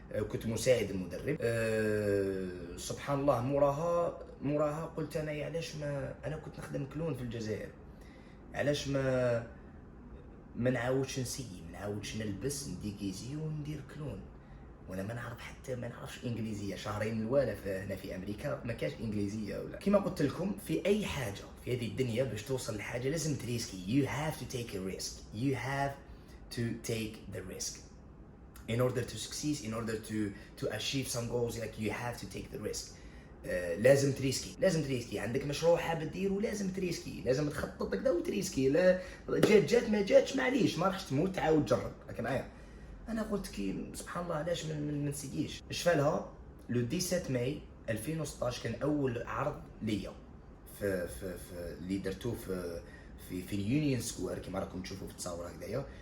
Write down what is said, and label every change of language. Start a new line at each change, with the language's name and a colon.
Arabic: كنت مساعد المدرب. سبحان الله، موراها قلت انا علاش ما انا كنت نخدم كلون في الجزائر، علاش ما نعاودش نسيي، ما نعاودش نلبس نديكيزي وندير كلون وانا ما نعرفش انجليزيه. شهرين الاولى هنا في امريكا ما كانش انجليزيه ولا. كما قلت لكم في اي حاجه في هذه الدنيا باش توصل لحاجه لازم تريسكي.
English: you have to take a risk. you have to take the risk in order to succeed, in order to achieve some goals. like you have to take the risk.
Arabic: لازم تريسكي. عندك مشروع حاب ديرو لازم تريسكي، لازم تخطط كذا وتريسكي. لا جات ما جاتش معليش، ما راحش تموت، تعاود تجرب. لكن معايا انا قلت كي سبحان الله علاش ما نسييش. شفالها لو 17 ماي 2016 كان اول عرض ليا في اللي درتو في اليونيون سكوير كيما راكم تشوفوا في التصاور هكذايا.